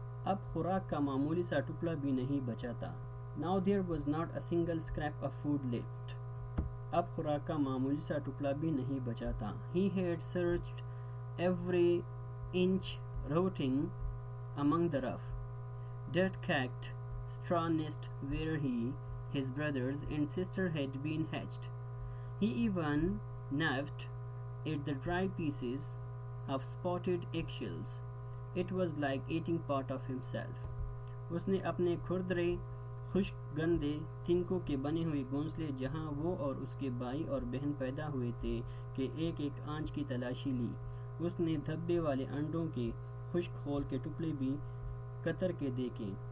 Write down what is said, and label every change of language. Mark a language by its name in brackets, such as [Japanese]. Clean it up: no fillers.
[Hindi] अब खुराक का मामूली सा टुकड़ा भी नहीं बचा था। [English] Now there was not a single scrap of food left. [Hindi] अब खुराक का मामूली सा टुकड़ा भी नहीं बचा था। [English] He had searched every inch, rotting among the rough, dirt-cacked straw nest where he, his brothers and sister had been hatched. He even nabbed at the dry pieces of spotted eggshells. It was like eating part of himself. [Hindi] उसने अपने खुरदरे खुश्क गंदे तिनकों के बने हुए घोंसले जहां वो और उसके भाई और बहन पैदा हुए थे के एक एक आंच की तलाशी ली। उसने धब्बे वाले अंडों के खुश्क खोल के टुकड़े भी कतर के देखे।